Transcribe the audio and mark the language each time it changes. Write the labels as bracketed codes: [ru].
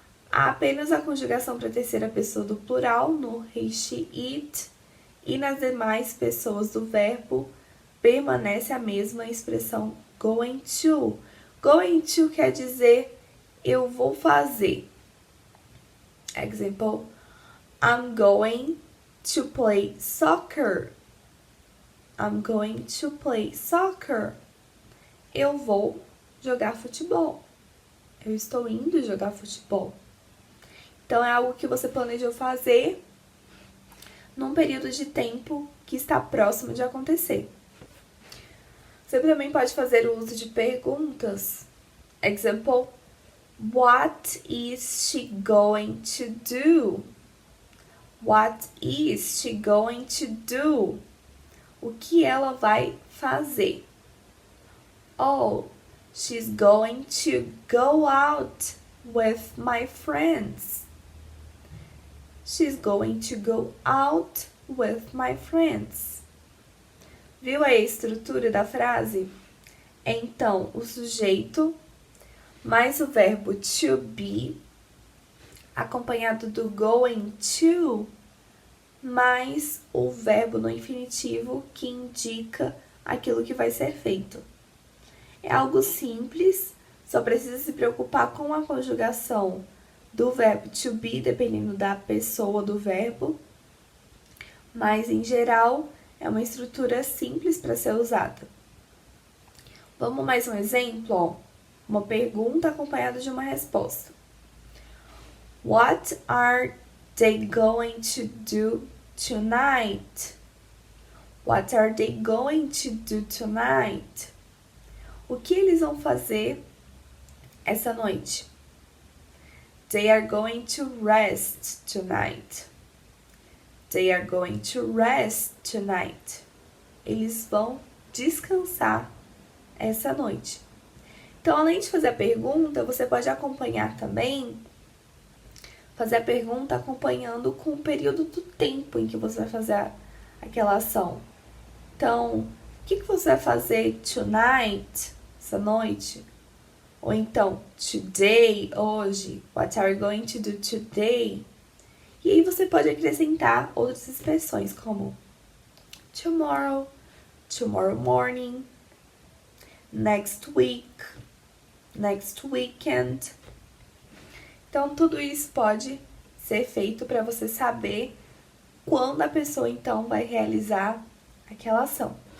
[pt] Há apenas a conjugação para a terceira pessoa do plural no he, she, it, e nas demais pessoas do verbo permanece a mesma expressão going to. Going to quer dizer eu vou fazer. [en] Example: I'm going to play soccer. I'm going to play soccer. [pt] Eu vou jogar futebol. Eu estou indo jogar futebol. Então, é algo que você planejou fazer num período de tempo que está próximo de acontecer. Você também pode fazer o uso de perguntas. [en] Example: What is she going to do? What is she going to do? [pt] O que ela vai fazer? [en] Oh, she's going to go out with my friends. She's going to go out with my friends. [pt] Viu aí a estrutura da frase? É então o sujeito mais o verbo to be, acompanhado do going to, mais o verbo no infinitivo que indica aquilo que vai ser feito. É algo simples, só precisa se preocupar com a conjugação do verbo to be, dependendo da pessoa do verbo, mas em geral é uma estrutura simples para ser usada. Vamos mais um exemplo, ó. Uma pergunta acompanhada de uma resposta. [en] What are they going to do tonight? What are they going to do tonight? [pt] O que eles vão fazer essa noite? [en] They are going to rest tonight. They are going to rest tonight. [pt] Eles vão descansar essa noite. Então, além de fazer a pergunta, você pode acompanhar também, fazer a pergunta acompanhando com o período do tempo em que você vai fazer aquela ação. Então, o que você vai fazer tonight, essa noite? Ou então, today, hoje. [en] What are you going to do today? [pt] E aí você pode acrescentar outras expressões como tomorrow, tomorrow morning, next week, next weekend. Então, tudo isso pode ser feito para você saber quando a pessoa, então, vai realizar aquela ação.